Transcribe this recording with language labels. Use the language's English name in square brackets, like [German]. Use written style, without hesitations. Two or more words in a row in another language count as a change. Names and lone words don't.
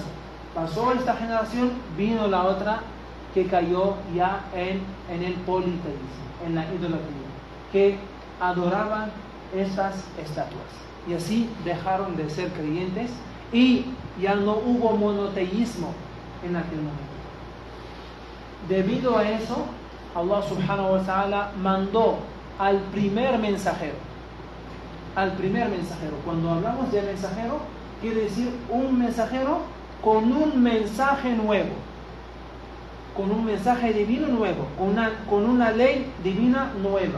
[Spanish] Pasó esta generación, vino la otra que cayó ya en el politeísmo, en la idolatría, que adoraban estas estatuas. Y así dejaron de ser creyentes y ya no hubo monoteísmo en aquel momento. Debido a eso, Allah [Arabic] سبحانه وتعالى [Spanish] mandó al primer mensajero. Cuando hablamos de mensajero, quiere decir un mensajero con un mensaje nuevo, con un mensaje divino nuevo, con una ley divina nueva.